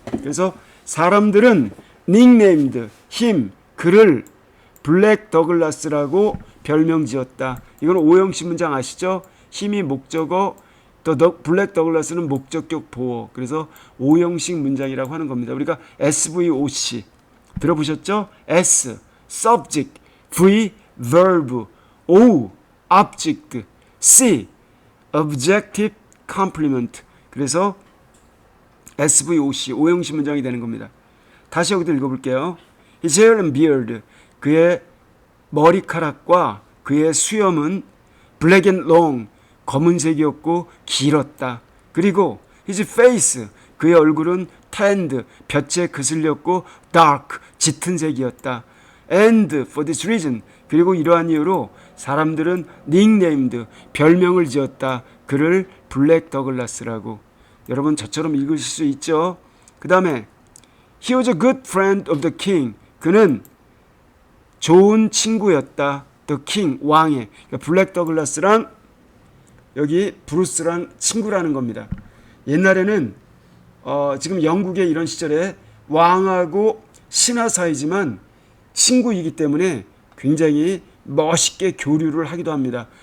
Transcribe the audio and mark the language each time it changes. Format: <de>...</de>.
<ko>그래서 사람들은</ko> <en>nicknamed him,</en> <ko>그를 블랙 더글라스라고 별명 지었다. 이건 오형식 문장 아시죠? 힘이 목적어, 또 블랙 더글라스는 목적격 보어. 그래서 오형식 문장이라고 하는 겁니다. 우리가 SVOC 들어보셨죠?</ko> <en>S subject, V verb, O object, C objective complement.</en> <ko>그래서 SVOC 오형식 문장이 되는 겁니다. 다시 여기도 읽어볼게요.</ko> <en>His hair and beard,</en> <ko>그의 머리카락과 그의 수염은</ko> <en>black and long,</en> <ko>검은색이었고 길었다. 그리고 his face, 그의 얼굴은 tanned, 볕에 그슬렸고 dark, 짙은 색이었다.</ko> <en>And for this reason,</en> <ko>그리고 이러한 이유로 사람들은 nicknamed, 별명을 지었다. 그를 블랙 더글라스라고. 여러분 저처럼 읽으실 수 있죠?</ko> <en>그 다음에 He was a good friend of the king.</en> <ko>그는 좋은 친구였다.</ko> <en>The king, 왕의.</en> <ko>그러니까 블랙 더글라스랑 여기 브루스랑 친구라는 겁니다. 옛날에는 지금 영국의 이런 시절에 왕하고 신하 사이지만 친구이기 때문에 굉장히 멋있게 교류를 하기도 합니다.</ko>